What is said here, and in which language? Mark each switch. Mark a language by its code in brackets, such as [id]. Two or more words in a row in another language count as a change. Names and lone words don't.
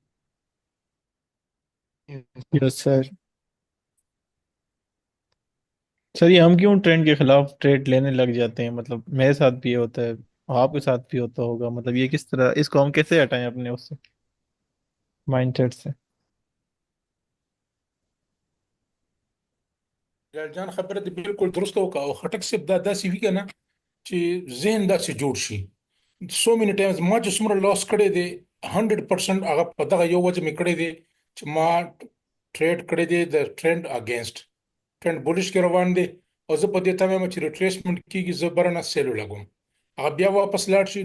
[en] Yes sir. [ur] سر یہ ہم کیوں ٹرینڈ کے خلاف ٹریڈ لینے لگ جاتے ہیں? مطلب میرے ساتھ بھی یہ ہوتا ہے، آپ کے ساتھ بھی ہوتا ہوگا. مطلب یہ کس طرح، اس کو ہم کیسے ہٹائیں اپنے اس سے، مائنڈ سیٹ سے? [ps] جان خبره دې بالکل درسته وکړه او خټک صاحب دا داسې وی کنه چې ذهن داسې جوړ شي. [en] so many times [ps] ما چې څومره لاس کړی دی 100% هغه په دغه یو وجه مې کړی دی چې ما ټریډ کړی دی د [en] trend against trend bullish [ps] کې روان دی او زه په دې تمه یم چې ریټریسمنت کیږي زه برنه سیلو لګوم هغه بیا واپس لاړ شي.